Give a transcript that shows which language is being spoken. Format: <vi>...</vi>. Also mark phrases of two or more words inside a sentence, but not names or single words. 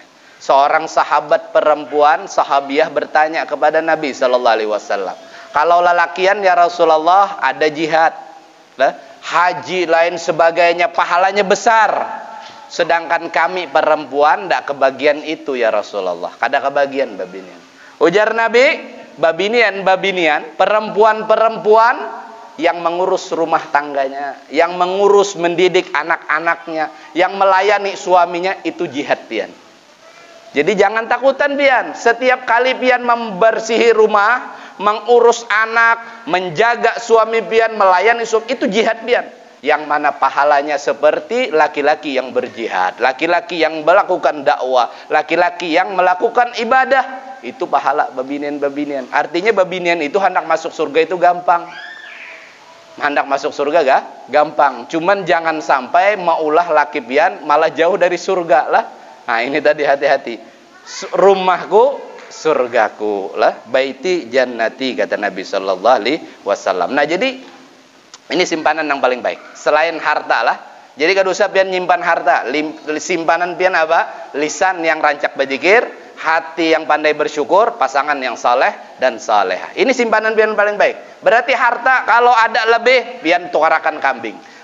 <id>Seorang sahabat perempuan sahabiah bertanya kepada Nabi SAW, kalau lelakian</id> <ar>يا رسول الله</ar> <id>ada jihad lah, haji lain sebagainya pahalanya besar, sedangkan kami perempuan tidak kebagian itu</id> <ar>يا رسول الله,</ar> <bjn>kada kebagian babinian.</bjn> <id>Ujar Nabi, babinian, perempuan-perempuan yang mengurus rumah tangganya, yang mengurus mendidik anak-anaknya, yang melayani suaminya, itu jihad pian.</id> <bjn>Jadi jangan takutan pian, setiap kali pian membersihi rumah, mengurus anak, menjaga suami pian, melayani suami, itu jihad pian.</bjn> <id>Yang mana pahalanya seperti laki-laki yang berjihad, laki-laki yang melakukan dakwah, laki-laki yang melakukan ibadah, itu pahala babinian. Artinya babinian itu hendak masuk surga itu gampang. Hendak masuk surga gampang.</id> <bjn>Cuman jangan sampai maulah laki pian malah jauh dari surga lah.</bjn> <id>Nah ini tadi hati-hati. Rumahku surgaku lah,</id> <ar>بيتي جنتي</ar> <id>kata Nabi</id> <ar>صلى الله عليه وسلم.</ar> <id>Nah jadi ini simpanan yang paling baik. Selain harta lah.</id> <bjn>Jadi kada usah pian nyimpan harta. Simpanan pian apa?</bjn> <id>Lisan yang rancak berzikir, hati yang pandai bersyukur, pasangan yang saleh dan salehah.</id> <bjn>Ini simpanan pian paling baik. Berarti harta kalau ada lebih pian tukarakan kambing.</bjn>